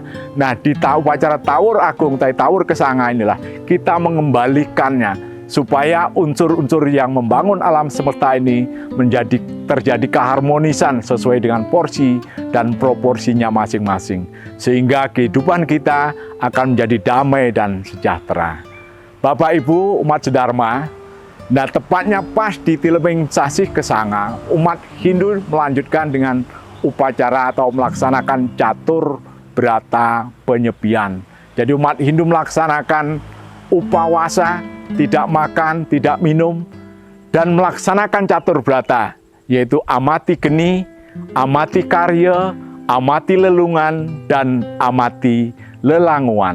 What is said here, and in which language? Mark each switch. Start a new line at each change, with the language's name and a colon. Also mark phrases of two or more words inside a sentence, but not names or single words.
Indonesian: Nah, di upacara Tawur Agung, Tawur Kesanga inilah kita mengembalikannya supaya unsur-unsur yang membangun alam semesta ini terjadi keharmonisan sesuai dengan porsi dan proporsinya masing-masing. Sehingga kehidupan kita akan menjadi damai dan sejahtera. Bapak Ibu umat sedharma, nah tepatnya pas di Tilebeng Sasih Kesanga, umat Hindu melanjutkan dengan upacara atau melaksanakan catur brata penyepian. Jadi umat Hindu melaksanakan upawasa, tidak makan, tidak minum, dan melaksanakan catur brata, yaitu amati geni, amati karya, amati lelungan, dan amati lelanguan.